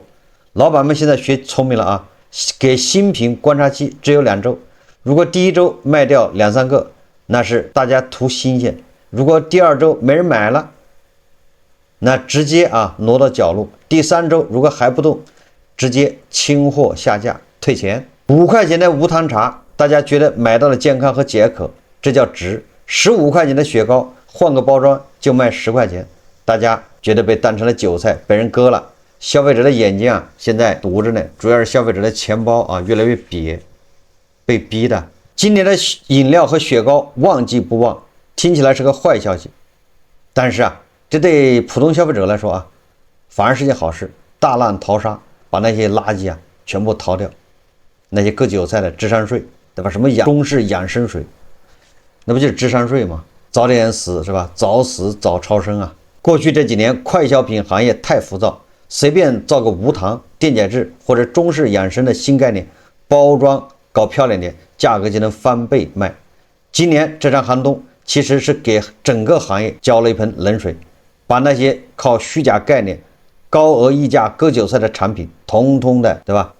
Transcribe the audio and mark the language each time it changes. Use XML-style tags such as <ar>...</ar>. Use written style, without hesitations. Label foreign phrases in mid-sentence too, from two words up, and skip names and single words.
<zh>老闆們現在學聰明了啊，給新品觀察期只有2周，如果第1周賣掉2、3個，那是大家圖新鮮；如果第2周沒人買了，那直接啊挪到角落；第3周如果還不動，直接清貨下架退錢。5塊錢的無糖茶，大家覺得買到了健康和解渴，這叫值。15塊錢的雪糕，換個包裝就賣10塊錢，大家覺得被當成了韭菜，被人割了。消費者的眼睛啊，現在堵着呢，主要是消費者的錢包啊越來越瘪，被逼的。今年的飲料和雪糕旺季不旺，聽起來是個壞消息，但是啊，這對普通消費者來說啊，反而是件好事，大浪淘沙。把那些垃圾啊全部淘掉，那些割韭菜的智商稅，对吧？什麼中式養生水，那不就是智商稅嗎？早點死是吧？早死早超生啊！過去這幾年快消品行業太浮躁，隨便造個無糖、電解質或者中式養生的新概念，包裝搞漂亮點，價格就能翻倍賣。今年這場寒冬其實是給整個行業澆了一盆冷水，把那些靠虛假概念、高額溢價割韭菜的產品，統統的，對吧？</zh>